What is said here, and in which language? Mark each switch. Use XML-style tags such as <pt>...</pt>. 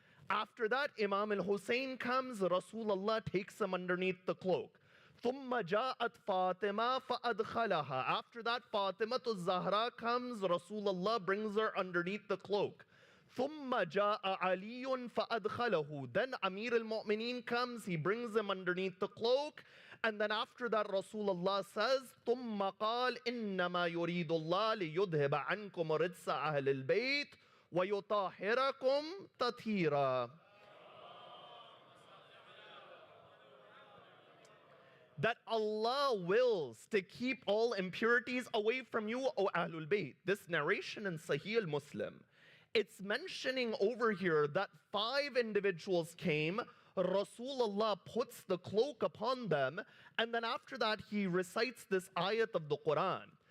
<en>After that, Imam al-Hussein comes, Rasulullah takes him underneath the cloak.</en> <ar>ثُمَّ جَاءَتْ فَاطِمَةَ فَأَدْخَلَهَا.</ar> <en>After that, Fatima al-Zahra comes, Rasulullah brings her underneath the cloak.</en> <ar>ثُمَّ جَاءَ عَلِيٌّ فَأَدْخَلَهُ.</ar> <en>Then Amir al-Mu'mineen comes, he brings him underneath the cloak. And then after that, Rasulullah says,</en> <ar>ثُمَّ قَالْ إِنَّمَا يُرِيدُ اللَّهُ لِيُذْهِبَ عَنْكُمْ رِجْسَ أَهْلِ الْبَيْتِ وَيُطَهِّرَكُمْ تَطْهِيرًا.</ar> <en>That Allah wills to keep all impurities away from you, O Ahlul Bayt. This narration in Sahih al-Muslim, it's mentioning over here that 5 individuals came, Rasulullah puts the cloak upon them, and then after that he recites this ayat of the Quran.</en>